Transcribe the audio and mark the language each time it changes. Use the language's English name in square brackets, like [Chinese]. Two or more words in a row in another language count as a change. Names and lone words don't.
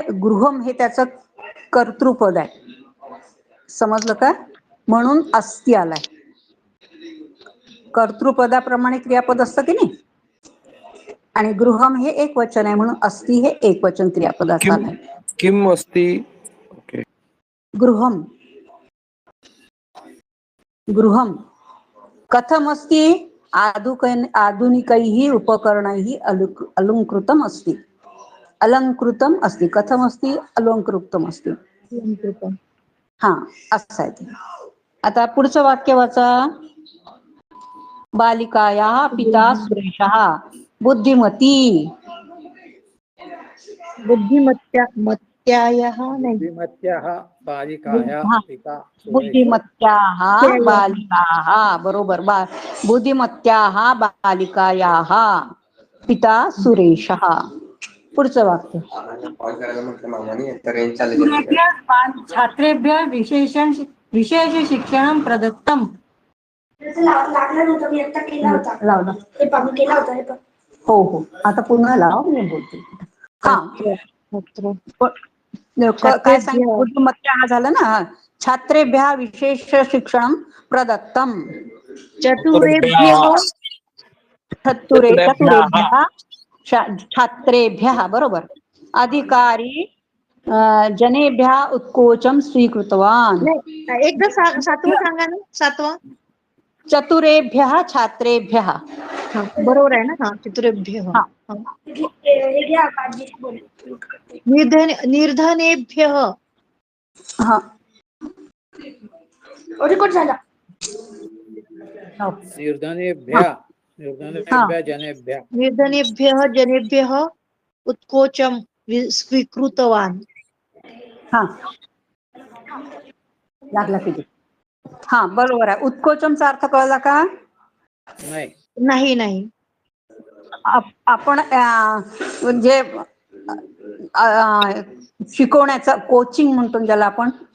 [Marathi] गृहम हे त्याचं कर्तृपद आहे समजलं का? म्हणून अस्ति आलाय. कर्तृपदाप्रमाणे क्रियापद असतं की नाही आणि गृहम हे एक वचन आहे म्हणून अस्ति हे एक वचन क्रियापदाचा आहे. [Sanskrit] किम अस्ति. ओके. गृहम गृहम कथमस्ति आधुनिकैः उपकरणैः अलङ्कृतम् अस्ति. अलङ्कृतम् अस्ति. कथमस्ति अलङ्कृतम् अस्ति. [Marathi] हा असं आहे ते. आता पुढचं वाक्य वाचा. [Sanskrit] बालिकायाः पिता सुरेशः बुद्धिमती. [Marathi] बुद्धिमत्यायाः नाही. [Sanskrit] बुद्धिमत्याः बालिकायाः [Marathi] हा. [Sanskrit] पिता सुरेशः. बुद्धिमत्याः बालिकाः बरोबर. बुद्धिमत्याः बालिकायाः पिता सुरेशः. [Marathi] पुढचं वाक्य. [Sanskrit] छात्रेभ्यः विशेष शिक्षणं प्रदत्तम्. [Marathi] लावला. हो हो आता पुन्हा लाव मी बोलते. हा काय सांगितलं. बुद्धिमत्ता झालं ना. [Sanskrit] छात्रेभ्यः विशेष शिक्षणं प्रदत्तम्. चतुरेभ्यः छात्रेभ्यः बरोबर. अधिकारी जनेभ्यः उत्कोचं स्वीकृतवान्. [Marathi] एकदा सातवं सांगा ना. सातवा. [Sanskrit] चतुरेभ्यः छात्रेभ्यः. [Marathi] बरोबर आहे ना. हा चतुरेभ्यः. हा. [Sanskrit] निर्धनेभ्यः. [Marathi] हा [Sanskrit] निर्धनेभ्यः जनेभ्यः. निर्धनेभ्यः जनेभ्यः उत्कोचं स्वीकृतवान्. [Marathi] हा लागला किती. हा बरोबर आहे. उत्कोचमचा अर्थ कळला का. नाही नाही. आपण म्हणजे शिकवण्याचं कोचिंग म्हणतो ज्याला आपण.